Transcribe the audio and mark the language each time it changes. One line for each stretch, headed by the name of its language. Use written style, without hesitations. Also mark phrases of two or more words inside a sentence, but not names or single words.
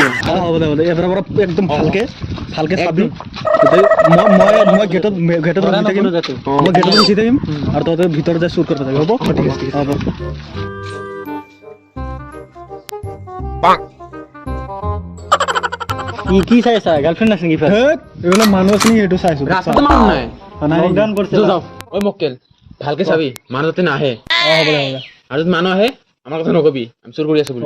Assamese: হ'ব দে এবাৰ পৰা একদম ভালকে চাবি মই গেটত উঠি থাকিম মই গেটত উঠি থাকিম আৰু তহঁতে ভিতৰত যাই চুৰ কৰিব যাবি হ'ব ঠিক আছে হ'ব
Bangla: কি চাইছা গার্লফ্রেন্ড আছে নাকি এগুলো মানুষ আছে নাকি একটু চাইছো
Assamese: ৰাস্তাতে মানুহ নাই
Bangla: লকডাউন করছে
Assamese: যাও ওই মক্কেল ভালকে চাবি মানুহ যাতে নাহে হ'ব দে আৰু যদি মানুহ আহে আমাৰ কথা নকবি আমি চুৰ কৰি আছো বুলি